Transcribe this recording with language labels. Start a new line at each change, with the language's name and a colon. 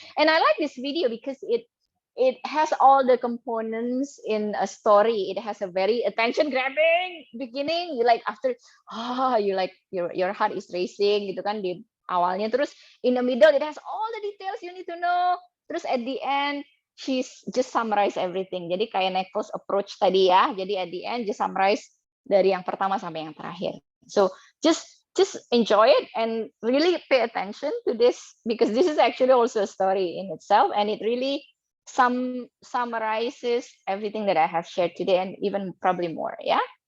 English: And I like this video because it has all the components in a story. It has a very attention grabbing beginning. You like after, you like your heart is racing
Indonesian: gitu kan di awalnya.
English: Terus in the middle it has all the details you need to know. Terus at the end she's just summarize everything.
Indonesian: Jadi kayak Nichols approach tadi ya. Jadi
English: at the end just summarize
Indonesian: dari yang pertama sampai yang terakhir.
English: So just enjoy it and really pay attention to this, because this is actually also a story in itself, and it really summarizes everything that I have shared today and even probably more. Yeah.